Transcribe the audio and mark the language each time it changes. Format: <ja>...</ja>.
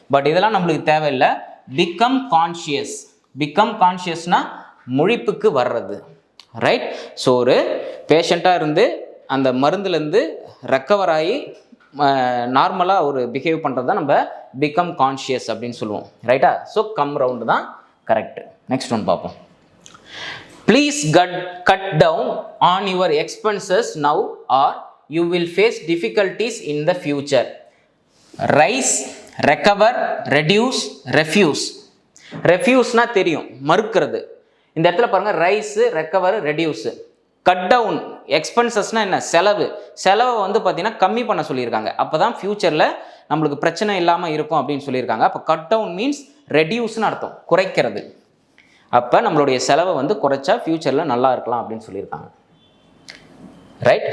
<ta>But இதெல்லாம் நம்மளுக்கு தேவையில்லை. Become conscious. பிகம் கான்ஷியஸ்னா முழிப்புக்கு வர்றது. ரைட்? ஸோ ஒரு பேஷண்ட்டாக இருந்து அந்த மருந்துலேருந்து ரெக்கவர் ஆகி நார்மலாக ஒரு பிஹேவ் பண்ணுறது தான் நம்ம பிகம் கான்ஷியஸ் அப்படின்னு சொல்லுவோம். ரைட்டா? ஸோ கம் ரவுண்டு தான் கரெக்ட். நெக்ஸ்ட் ஒன் பார்ப்போம்.</ta> <en>Please cut down on your expenses now or you will face difficulties in the future. Rise, recover, reduce, refuse.</en> <ta>Refuseனா தெரியும், மறுக்கிறது. இந்த இடத்துல பாருங்க, rice, recover, reduce. Cut down, எக்ஸ்பென்சஸ்னா என்ன? செலவை வந்து பார்த்தீங்கன்னா கம்மி பண்ண சொல்லியிருக்காங்க. அப்போ தான் ஃபியூச்சரில் நம்மளுக்கு பிரச்சனை இல்லாமல் இருக்கும் அப்படின்னு சொல்லியிருக்காங்க. அப்போ கட் டவுன் மீன்ஸ் ரெடியூஸ்னு அர்த்தம், குறைக்கிறது. அப்போ நம்மளுடைய செலவை வந்து குறைச்சா ஃபியூச்சரில் நல்லா இருக்கலாம் அப்படின்னு சொல்லியிருக்காங்க. ரைட்?</ta>